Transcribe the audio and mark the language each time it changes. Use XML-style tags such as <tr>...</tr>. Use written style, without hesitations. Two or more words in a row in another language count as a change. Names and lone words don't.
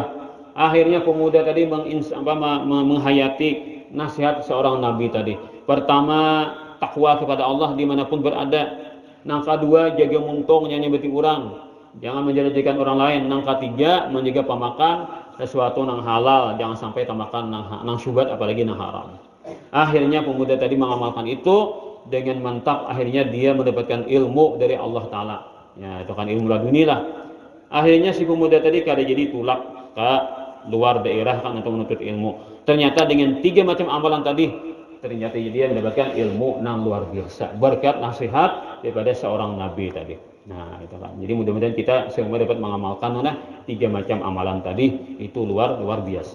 <id>Akhirnya pemuda tadi menghayati nasihat seorang nabi tadi. Pertama takwa kepada Allah dimanapun berada. Yang kedua jaga muntung nyanyi beti orang. Jangan menjadikan orang lain. Yang ketiga menjaga pemakan sesuatu yang halal.</id> <bjn>Jangan sampai tamakan nang syubhat apalagi nang haram. Akhirnya pemuda tadi mengamalkan itu.</bjn> <id>Dengan mantap akhirnya dia mendapatkan ilmu dari Allah Ta'ala. Ya, itu kan ilmu laduni lah.</id> <bjn>Akhirnya si pemuda tadi kada jadi tulak ke luar daerah kan untuk menuntut ilmu.</bjn> <id>Ternyata dengan 3 macam amalan tadi, ternyata dia mendapatkan ilmu yang luar biasa. Berkat nasihat daripada seorang nabi tadi. Nah, itu kan. Jadi mudah-mudahan kita semua dapat mengamalkan 3 macam amalan tadi. Itu luar biasa.</id>